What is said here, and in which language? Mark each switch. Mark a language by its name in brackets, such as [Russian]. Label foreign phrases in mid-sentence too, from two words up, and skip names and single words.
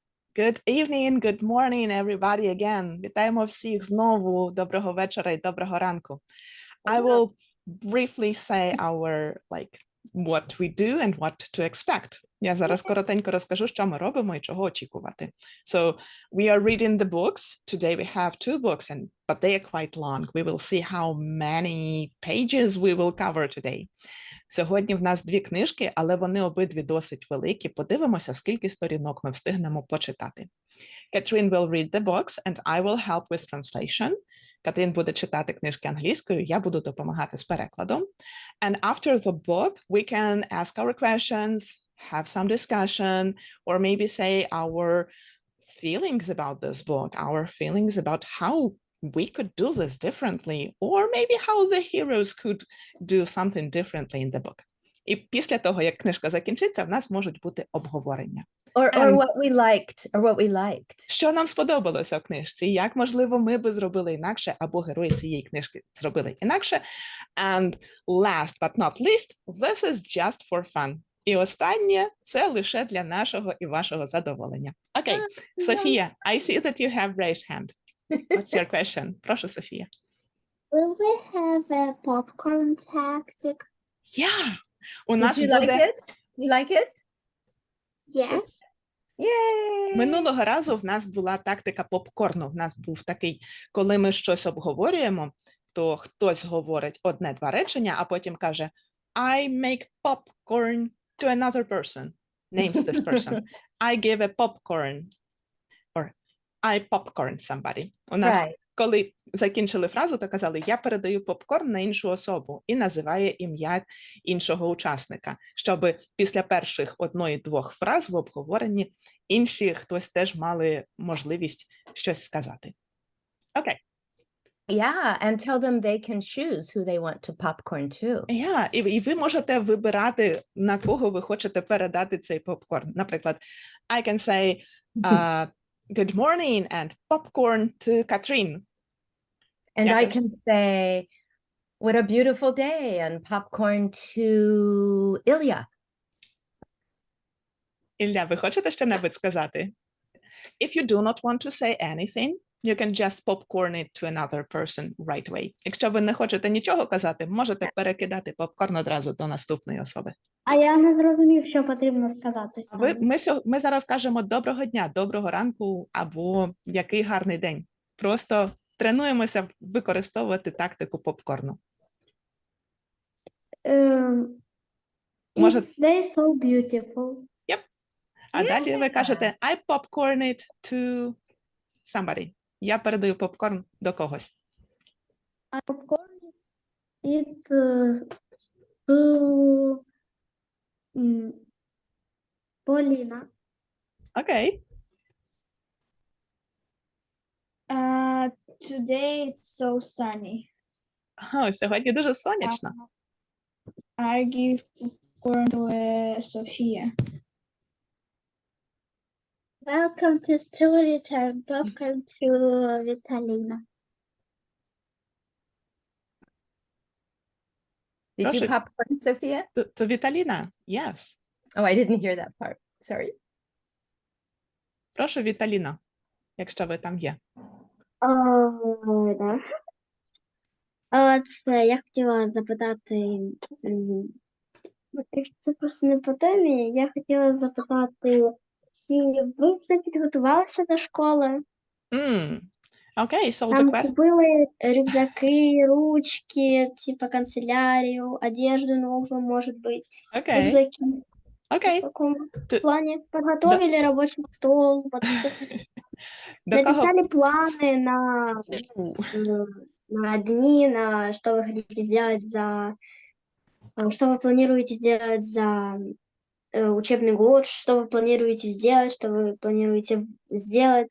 [English] Good evening, good morning, everybody again. [Ukrainian] Вітаємо всіх знову. Доброго вечора і доброго ранку. [English] I will briefly say what we do and what to expect. [Ukrainian] Я зараз коротенько розкажу, що ми робимо і чого очікувати. [English] So, we are reading the books. Today we have two books, but they are quite long. We will see how many pages we will cover today. [Ukrainian] Сьогодні в нас дві книжки, але вони обидві досить великі. Подивимося, скільки сторінок ми встигнемо почитати. [English] Katharine will read the books and I will help with translation. [Ukrainian] Катрін буде читати книжки англійською, я буду допомагати з перекладом. [English] And after the book, we can ask our questions, have some discussion, or maybe say our feelings about this book, our feelings about how we could do this differently, or maybe how the heroes could do something differently in the book. [Ukrainian] І після того, як книжка закінчиться, в нас можуть бути обговорення. [English] Or what we liked. [Ukrainian] Що нам сподобалося в книжці, як, можливо, ми би зробили інакше, або герої цієї книжки зробили інакше. [English] And last but not least, this is just for fun. [Ukrainian] І останнє, це лише для нашого і вашого задоволення. Окей, Софія, [English] I see that you have raised hand. What's your question? [Ukrainian] Прошу, Софія. [English] Will we have a popcorn tactic? Yeah. [Ukrainian] У нас [English] Did you [Ukrainian] буде... [English] like it? You like it? Yes. Yay! [Ukrainian] Минулого разу в нас була тактика попкорну. В нас був такий, коли ми щось обговорюємо, то хтось говорить одне-два речення, а потім каже [English] I make popcorn to another person. Names this person. I give a popcorn. Or I popcorn somebody. [Ukrainian] У нас, коли закінчили фразу, то казали, я передаю попкорн на іншу особу і називає ім'я іншого учасника, щоб після перших одної-двох фраз в обговоренні інші хтось теж мали можливість щось сказати. Окей. [English] Yeah, and tell them they can choose who they want to popcorn to. Yeah, [Ukrainian] і ви можете вибирати, на кого ви хочете передати цей попкорн. Наприклад, [English] I can say, good morning and popcorn to Katharine. And I can say, what a beautiful day, and popcorn to Ilya. [Ukrainian] Ілля, ви хочете що-небудь сказати? [English] If you do not want to say anything, you can just popcorn it to another person right away. [Ukrainian] Якщо ви не хочете нічого казати, можете перекидати попкорн одразу до наступної особи. А я не зрозумів, що потрібно сказати. Ми зараз кажемо доброго дня, доброго ранку або який гарний день. Просто тренуємося використовувати тактику попкорну. [English] It's day so beautiful. Yep. [Ukrainian] А далі ви кажете [English] I popcorn it to somebody. [Ukrainian] Я передаю попкорн до когось. [English] I popcorn it to Поліна. [Ukrainian] Окей. [English] Today it's so sunny. [Ukrainian] Сьогодні дуже сонячно. [English] I give popcorn to Sophia. Welcome to Storytime. Popcorn to Vitalina. Did you popcorn, Sophia? To Vitalina, yes. Oh, I didn't hear that part. Sorry. [Ukrainian] Прошу, Віталіно, якщо ви там є. [Russian] Да. [Ukrainian] Я хотіла запитати, це просто не по темі, я хотіла запитати, чи ви вже підготувалися до школи? Окей, so [Russian] Там купили рюкзаки, ручки, типа канцелярию, одежду новую, может быть, рюкзаки. Окей. В таком плане подготовили рабочий стол, написали планы на дни, на что вы хотите сделать что вы планируете сделать за учебный год, что вы планируете сделать, что вы планируете сделать.